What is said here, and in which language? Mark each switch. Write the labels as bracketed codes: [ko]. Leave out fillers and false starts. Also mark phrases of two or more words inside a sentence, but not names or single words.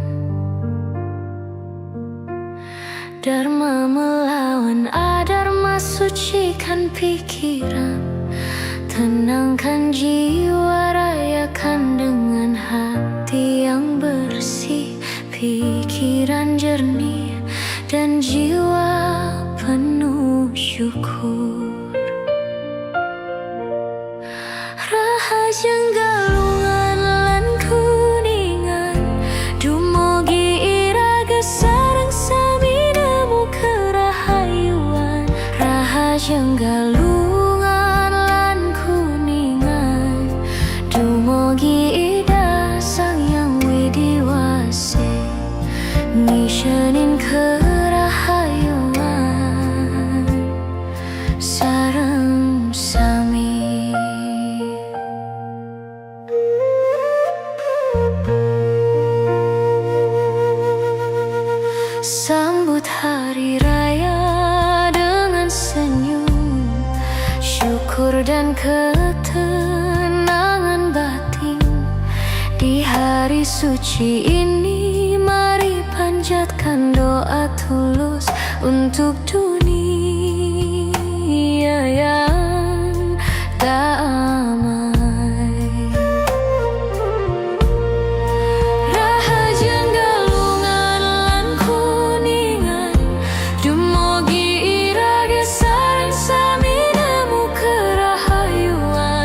[id] Dharma melawan adharma, sucikan pikiran, tenangkan jiwa, rayakan dengan hati yang bersih. Pikiran jernih dan jiwa penuh syukur. [ban] Rahajeng galungan lan kuningan dumugi iraga sareng sami nemu kerahayuan. Rahajeng galungan lan kuningan dumugi ida sang yang widiwase ngisyenin kerahayuan sareng sami. [id] Sambut hari raya dengan senyum, syukur dan ketenangan batin. Di hari suci ini mari panjatkan doa tulus untuk dunia yang damai. [ban] Rahajeng galungan lan kuningan dumugi iraga sareng sami nemu kerahayuan.